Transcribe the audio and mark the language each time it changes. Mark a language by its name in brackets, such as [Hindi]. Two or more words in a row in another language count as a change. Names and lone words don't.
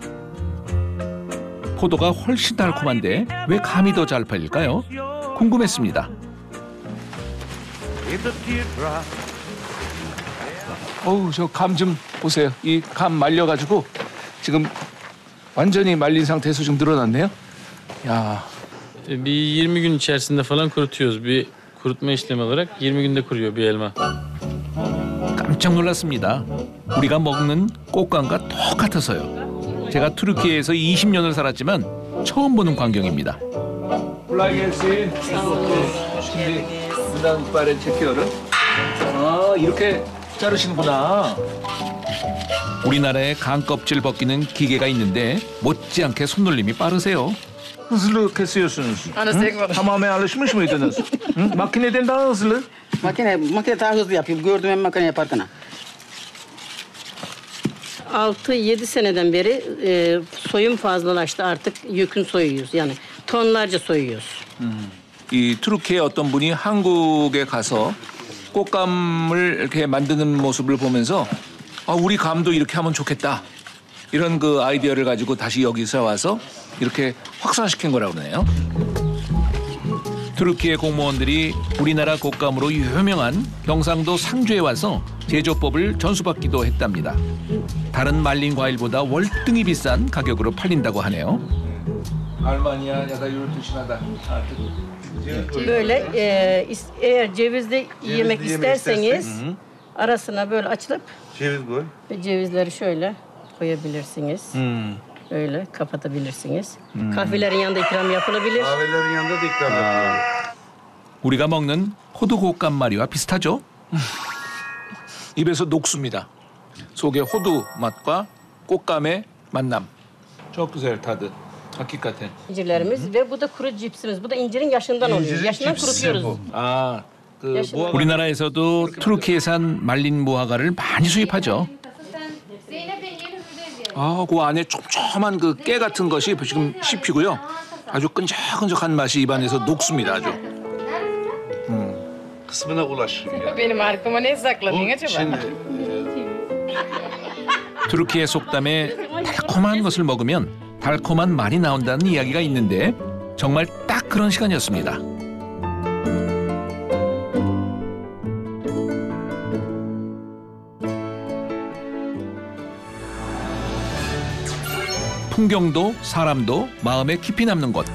[Korean] 포도가 훨씬 달콤한데 왜 감이 더 잘 팔릴까요? 궁금했습니다. 어우, 저 감 좀 보세요. 이 감 말려가지고 지금 완전히 말린 상태에서 좀 늘어났네요. 야. [Turkish] Bir 20 gün içerisinde falan kurutuyoruz. Bir kurutma işlemi olarak 20 günde kuruyor bir elma. [Korean] 깜짝 놀랐습니다. 우리가 먹는 꽃감과 똑같아서요. 제가 투르키에서 20년을 살았지만 처음 보는 광경입니다. 아, 이렇게 자르시는구나. 우리나라에 감 껍질 벗기는 기계가 있는데 못지않게 손놀림이 빠르세요. [Turkish] hızlı kesiyorsunuz. Tamamen alışmış mıydınız? Makineden daha hızlı. Makine daha hızlı yapıyor. Gördüm ben makine yaparken. 6-7 seneden beri soyum fazlalaştı. Artık yükün soyuyoruz. Yani tonlarca soyuyoruz. [Korean] 이 투르키의 어떤 분이 한국에 가서 꽃감을 이렇게 만드는 모습을 보면서 아, 우리 감도 이렇게 하면 좋겠다. 이런 그 아이디어를 가지고 다시 여기서 와서 이렇게 확산시킨 거라고 그러네요. 투르키의 공무원들이 우리나라 꽃감으로 유명한 경상도 상주에 와서 제조법을 전수받기도 했답니다. 다른 말린 과일보다 월등히 비싼 가격으로 팔린다고 하네요. [Turkish] Almanya ya da yurt dışına da artık Böyle eğer cevizli yemek isterseniz Arasına böyle açılıp Ceviz koy. cevizleri şöyle koyabilirsiniz. Böyle kapatabilirsiniz. Kahvelerin yanında ikram yapılabilir. Kahvelerin yanında da ikram yapılıyor. [Korean] 우리가 먹는 호두 곶감마리와 비슷하죠? 입에서 녹습니다. 속에 호두 맛과 꽃감의 만남. [Turkish] Çok güzel tadı. Hakikaten. İncirlerimiz ve bu da kuru cipsimiz. Bu da incirin yaşından oluyor. Yaşından kurutuyoruz. [Korean] 아, 그 [Turkish] yaşından. [Korean] 우리나라에서도 트루키에산 말린 무화과를 많이 수입하죠. 아, 그 안에 촘촘한 그 깨 같은 것이 지금 씹히고요. 아주 끈적끈적한 맛이 입안에서 녹습니다. 아주. [Turkish] Kısmına ulaşın. Benim arkama ne sakladın acaba? Şimdi [Korean] 트루키의 속담에 달콤한 것을 먹으면 달콤한 말이 나온다는 이야기가 있는데 정말 딱 그런 시간이었습니다. 풍경도 사람도 마음에 깊이 남는 곳.